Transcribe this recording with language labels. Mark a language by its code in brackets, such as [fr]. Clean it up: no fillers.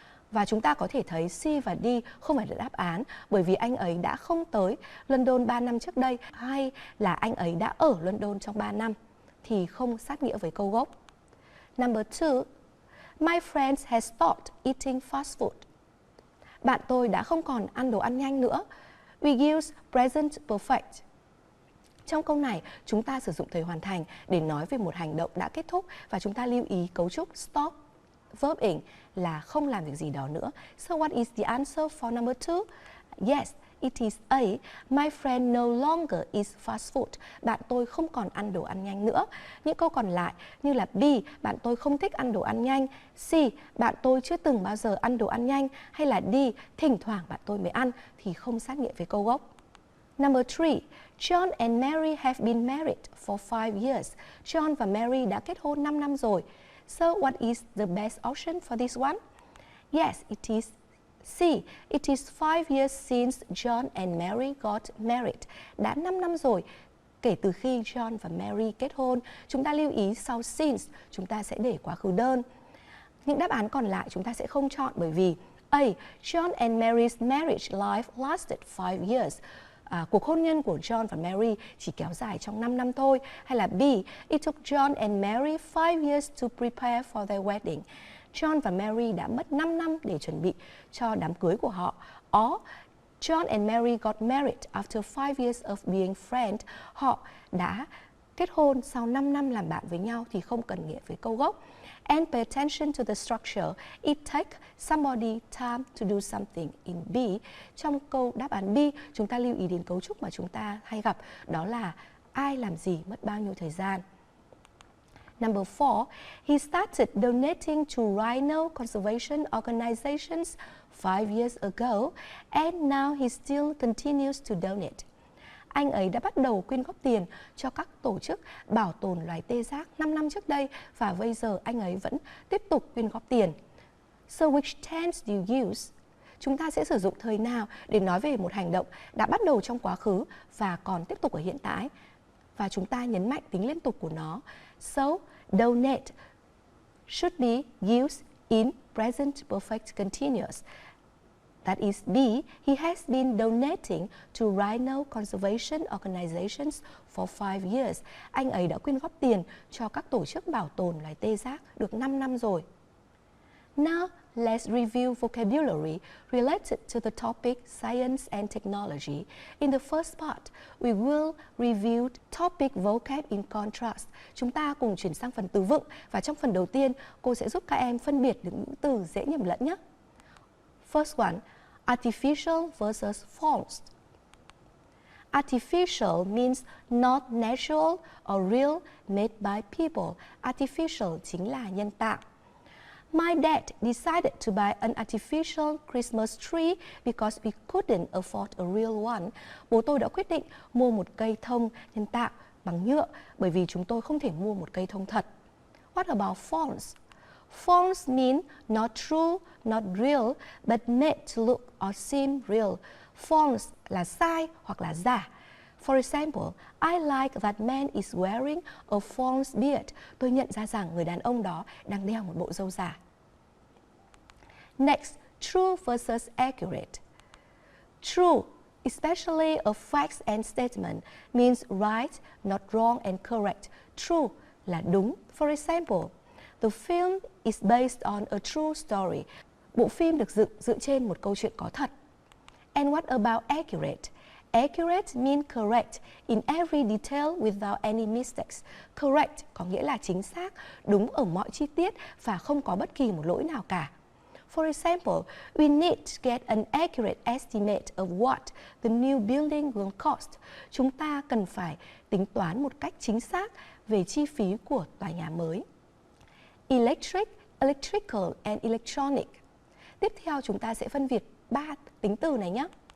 [vi] Và chúng ta có thể thấy C và D không phải là đáp án, bởi vì anh ấy đã không tới London 3 năm trước đây, hay là anh ấy đã ở London trong 3 năm, thì không sát nghĩa với câu gốc. [en] Number 2. My friend has stopped eating fast food. [vi] Bạn tôi đã không còn ăn đồ ăn nhanh nữa. [en] We use present perfect. [vi] Trong câu này, chúng ta sử dụng thời hoàn thành để nói về một hành động đã kết thúc và chúng ta lưu ý cấu trúc stop verb in là không làm việc gì đó nữa. [en] So what is the answer for number 2? Yes, it is A. My friend no longer eats fast food. [vi] Bạn tôi không còn ăn đồ ăn nhanh nữa. Những câu còn lại như là B. Bạn tôi không thích ăn đồ ăn nhanh. C. Bạn tôi chưa từng bao giờ ăn đồ ăn nhanh. Hay là D. Thỉnh thoảng bạn tôi mới ăn thì không sát nghĩa với câu gốc. [en] Number 3. John and Mary have been married for 5 years. [vi] John và Mary đã kết hôn 5 năm rồi. [en] So what is the best option for this one? Yes, it is C. It is 5 years since John and Mary got married. [vi] Đã 5 năm rồi kể từ khi John và Mary kết hôn. Chúng ta lưu ý sau since chúng ta sẽ để quá khứ đơn. Những đáp án còn lại chúng ta sẽ không chọn bởi vì A. [en] John and Mary's marriage life lasted 5 years. [vi] Cuộc hôn nhân của John và Mary chỉ kéo dài trong 5 năm thôi. Hay là B. [en] It took John and Mary 5 years to prepare for their wedding. [vi] John và Mary đã mất 5 năm để chuẩn bị cho đám cưới của họ. [en] Or John and Mary got married after 5 years of being friends. [vi] Họ đã kết hôn sau 5 năm làm bạn với nhau thì không cần nghĩa với câu gốc. [en] And pay attention to the structure. It takes somebody time to do something in B. [vi] Trong câu đáp án B, chúng ta lưu ý đến cấu trúc mà chúng ta hay gặp. Đó là ai làm gì, mất bao nhiêu thời gian. [en] Number 4, he started donating to rhino conservation organizations 5 years ago, and now he still continues to donate. [vi] Anh ấy đã bắt đầu quyên góp tiền cho các tổ chức bảo tồn loài tê giác 5 năm trước đây và bây giờ anh ấy vẫn tiếp tục quyên góp tiền. [en] So which tense do you use? [vi] Chúng ta sẽ sử dụng thời nào để nói về một hành động đã bắt đầu trong quá khứ và còn tiếp tục ở hiện tại? Và chúng ta nhấn mạnh tính liên tục của nó. [en] So, donate should be used in present perfect continuous. That is B. He has been donating to rhino conservation organizations for 5 years. [vi] Anh ấy đã quyên góp tiền cho các tổ chức bảo tồn loài tê giác được 5 năm rồi. [en] Now, let's review vocabulary related to the topic Science and Technology. In the first part, we will review topic vocab in contrast. [vi] Chúng ta cùng chuyển sang phần từ vựng và trong phần đầu tiên, cô sẽ giúp các em phân biệt được những từ dễ nhầm lẫn nhé. [en] First one, artificial versus false. Artificial means not natural or real made by people. [vi] Artificial chính là nhân tạo. [en] My dad decided to buy an artificial Christmas tree because we couldn't afford a real one. [vi] Bố tôi đã quyết định mua một cây thông nhân tạo bằng nhựa bởi vì chúng tôi không thể mua một cây thông thật. [en] What about false? False mean not true, not real, but made to look or seem real. False [vi] là sai hoặc là giả. [en] For example, I like that man is wearing a false beard. [vi] Tôi nhận ra rằng người đàn ông đó đang đeo một bộ râu giả. [en] Next, true versus accurate. True, especially a fact and statement, means right, not wrong and correct. True [vi] là đúng. [en] For example, the film is based on a true story. [vi] Bộ phim được dựng dựa trên một câu chuyện có thật. [en] And what about accurate? Accurate means correct in every detail without any mistakes. [vi] Correct có nghĩa là chính xác, đúng ở mọi chi tiết và không có bất kỳ một lỗi nào cả. [en] For example, we need to get an accurate estimate of what the new building will cost. [vi] Chúng ta cần phải tính toán một cách chính xác về chi phí của tòa nhà mới. [en] Electric, electrical and electronic. [vi] Tiếp theo chúng ta sẽ phân biệt 3 tính từ này nhé.